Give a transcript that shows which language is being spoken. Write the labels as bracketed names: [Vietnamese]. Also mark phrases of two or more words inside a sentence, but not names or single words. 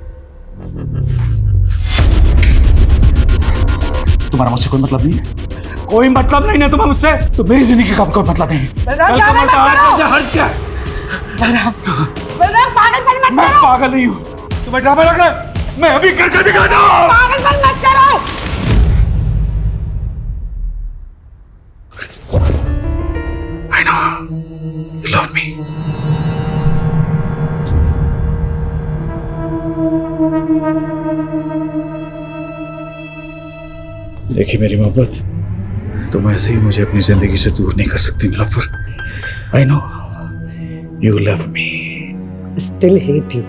[Hindi] तुम्हारा मुझसे कोई मतलब नहीं है? कोई मतलब नहीं है तुम्हें मुझसे? तो मेरी जिंदगी का कोई मतलब नहीं है। कल का मरता आज हर्ष क्या है? बलराम पागलपन मत मैं पागल नहीं हूं, तुम्हें ड्रामा लग रहा है? मैं अभी करके दिखाता हूं। पागलपन मत करो। [English] I know you love me. [Hindi] देखिए मेरी मोहब्बत, तुम ऐसे ही मुझे अपनी जिंदगी से दूर नहीं कर सकती नीलोफर। [English] I know you love me. Still hate you.